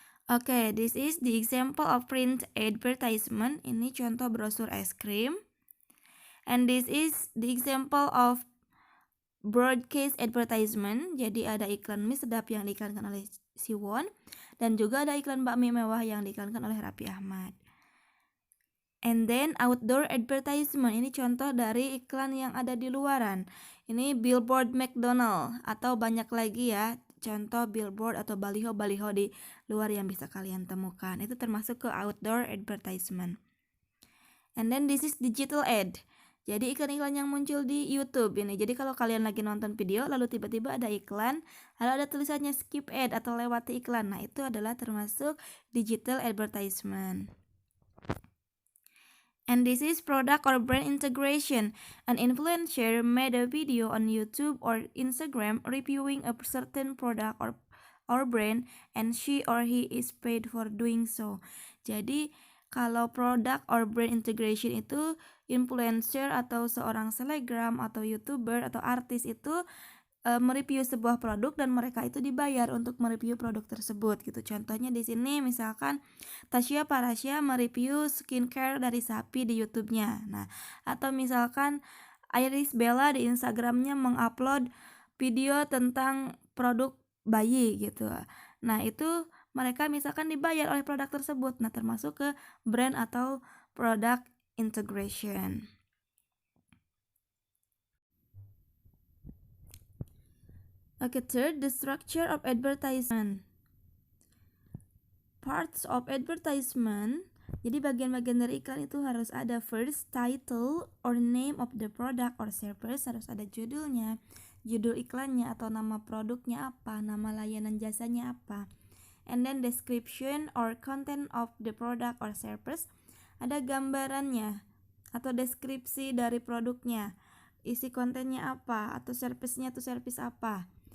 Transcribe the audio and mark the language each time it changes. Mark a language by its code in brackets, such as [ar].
[en] Okay, this is the example of print advertisement. [id] Ini contoh brosur es krim. [en] And this is the example of broadcast advertisement. [id] Jadi ada iklan mie sedap yang diiklankan oleh Siwon dan juga ada iklan bakmi mewah yang diiklankan oleh Raffi Ahmad. [en] And then outdoor advertisement, [id] ini contoh dari iklan yang ada di luaran. Ini billboard McDonald atau banyak lagi ya contoh billboard atau baliho-baliho di luar yang bisa kalian temukan. Itu termasuk ke [en] outdoor advertisement. And then this is digital ad. [id] Jadi iklan-iklan yang muncul di YouTube ini. Jadi kalau kalian lagi nonton video lalu tiba-tiba ada iklan, lalu ada tulisannya skip ad atau lewati iklan. Nah, itu adalah termasuk digital advertisement. [en] And this is product or brand integration. An influencer made a video on YouTube or Instagram reviewing a certain product or brand and she or he is paid for doing so. [id] Jadi kalau product or brand integration itu influencer atau seorang selebgram atau YouTuber atau artis itu mereview sebuah produk dan mereka itu dibayar untuk mereview produk tersebut gitu. Contohnya di sini misalkan Tasya Parasya mereview skincare dari sapi di YouTube-nya. Nah, atau misalkan Iris Bella di Instagram-nya mengupload video tentang produk bayi gitu. Nah, itu mereka misalkan dibayar oleh produk tersebut. Nah, termasuk ke brand atau product integration. [en] Okay, third, the structure of advertisement. Parts of advertisement. [id] Jadi bagian-bagian dari iklan itu harus ada [en] first title or name of the product or service, [id] harus ada judulnya, judul iklannya atau nama produknya apa, nama layanan jasanya apa. [en] And then description or content of the product or service, [id] ada gambarannya atau deskripsi dari produknya, isi kontennya apa atau service-nya itu service apa.